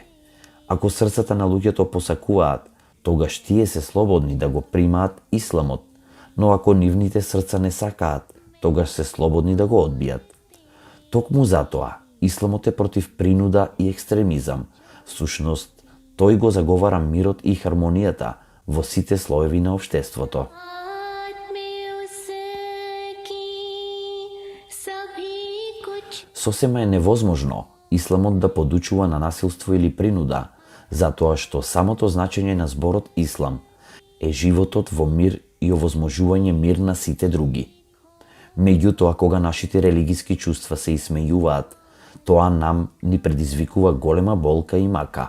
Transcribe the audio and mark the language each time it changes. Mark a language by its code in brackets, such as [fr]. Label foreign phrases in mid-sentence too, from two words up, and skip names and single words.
[mk] Ако срцата на луѓето посакуваат, тогаш тие се слободни да го примаат исламот, но ако нивните срца не сакаат, тогаш се слободни да го одбијат. Токму затоа, исламот е против принуда и екстремизам. Всушност, тој го заговара мирот и хармонијата во сите слоеви на општеството. [hi] बात में उसकी सभी कुछ [mk] Сосема е невозможно исламот да подучува на насилство или принуда, затоа што самото значење на зборот ислам е животот во мир и овозможување мир на сите други. Меѓутоа, кога нашите религиски чувства се исмејуваат, тоа нам ни предизвикува голема болка и мака.